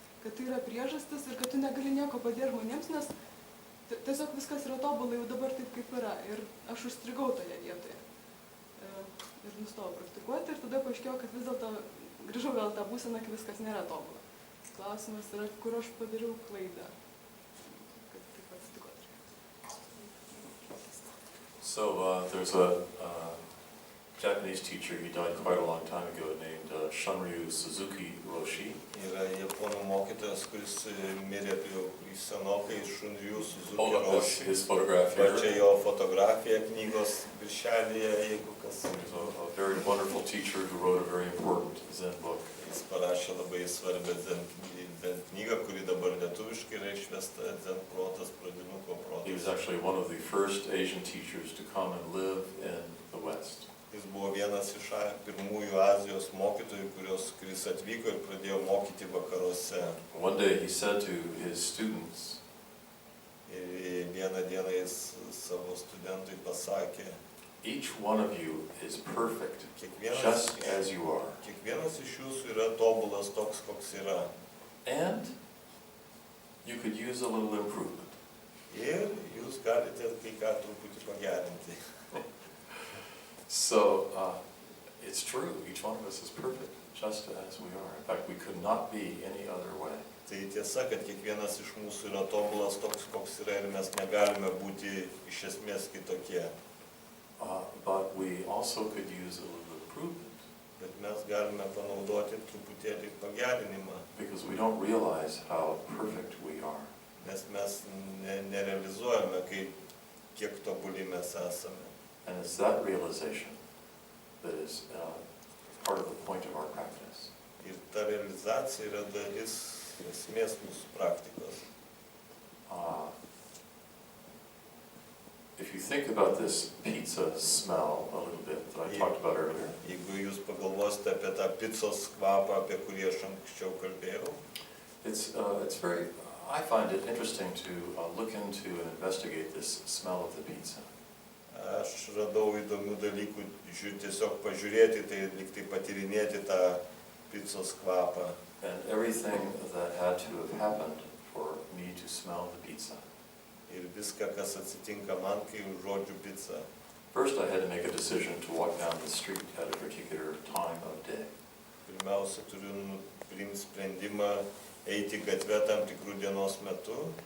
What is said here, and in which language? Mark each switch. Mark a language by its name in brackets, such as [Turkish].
[Lithuanian] Kad tai yra priežastis ir kad tu negali nieko padėti žmonėms, nes tiesiog viskas yra tobula jau dabar taip, kaip yra. Ir aš užstrigau toje vietoje. Ir nustojau praktikuoti ir tada paaiškėjo, kad vis dėlto grįžau vėl tą būseną, kai viskas nėra tobula. klausimas yra, kur aš padariau klaidą. Kad taip atsitiko. [English] So there's a Japanese teacher, he died quite a long time ago, named Shunryu Suzuki Roshi. [Lithuanian] Yra japonų mokytojas, kuris mirė jau senokai, Shunryu Suzuki [English] Oh, that's [Lithuanian] Roshi. [English] his photograph [Lithuanian] Va čia [English] here. [Lithuanian] jo fotografija knygos viršelyje, jeigu kas. [English] He's a very wonderful teacher who wrote a very important Zen book. [Lithuanian] Jis parašė labai svarbią Zen knygą, kuri dabar lietuviškai yra išvesta, Zen protas, pradinuko [English] He was [Lithuanian] protas. [English] actually one of the first Asian teachers to come and live in the West. [Lithuanian] Jis buvo vienas iš pirmųjų Azijos mokytojų, kuris atvyko ir pradėjo mokyti vakaruose. [English] One day he said to his students, [Lithuanian] Ir vieną dieną jis savo studentui pasakė, [English] each one of you is perfect, [Lithuanian] kiekvienas, [English] just as you are. [Lithuanian] kiekvienas iš jūsų yra tobulas toks, koks yra. [English] And you could use a little improvement. [Lithuanian] Ir jūs galite kai ką truputį pagerinti. [English] So it's true, each one of us is perfect, just as we are. In fact, we could not be any other way. [Lithuanian] Tai tiesa, kad kiekvienas iš mūsų yra tobulas toks, koks yra ir mes negalime būti iš esmės kitokie. [English] But we also could use a little improvement [Lithuanian] Bet mes galime panaudoti truputėlį pagerinimą, [English] because we don't realize how perfect we are. [Lithuanian] nes mes nerealizuojame, kiek tobuli mes esame. [English] And it's that realization that is part of the point of our practice. [Lithuanian] Ir ta realizacija yra dalis esmės mūsų praktikos. [English] If you think about this pizza smell a little bit that I talked about earlier, [Lithuanian] Jeigu jūs pagalvosite apie tą picos kvapą, apie kurį aš anksčiau kalbėjau, [English] it's very, I find it interesting to look into and investigate this smell of the pizza. [Lithuanian] aš radau įdomių dalykų, tiesiog pažiūrėti, tai lyg tai patyrinėti tą picos kvapą. [English] And everything that had to have happened for me to smell the pizza. [Lithuanian] Ir viską, kas atsitinka man, kai užuodžiu pizzą. [English] First, I had to make a decision to walk down the street at a particular time of day. [Lithuanian] Pirmiausia, turiu priimti sprendimą eiti gatvę tam tikrų dienos metu.